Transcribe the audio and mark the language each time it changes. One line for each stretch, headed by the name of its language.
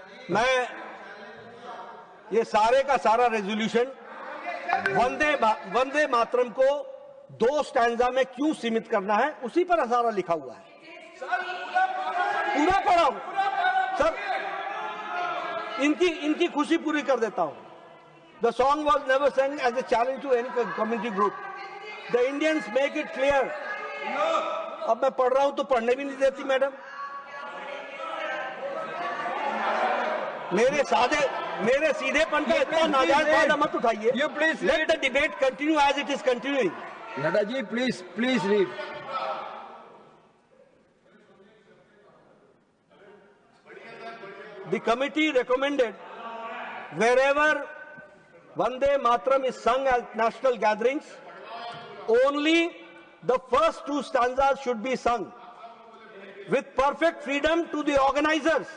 Hindi: मैं ये सारे का सारा रेजोल्यूशन वंदे मातरम को 2 स्टैंजा में क्यों सीमित करना है, उसी पर सारा लिखा हुआ है। पूरा पढ़ा हूं सर, इनकी खुशी पूरी कर देता हूं।
English: The song was never sung as a challenge to any community group. The Indians make it clear.
Hindi: अब मैं पढ़ रहा हूं तो पढ़ने भी नहीं देती मैडम। मेरे सीधेपन का इतना नाजायज फायदा मत उठाइए।
English: You please let the debate continue as it is continuing. Nadaji, please read. The committee recommended wherever Vande Mataram is sung at national gatherings, only the first 2 stanzas should be sung with perfect freedom to the organizers.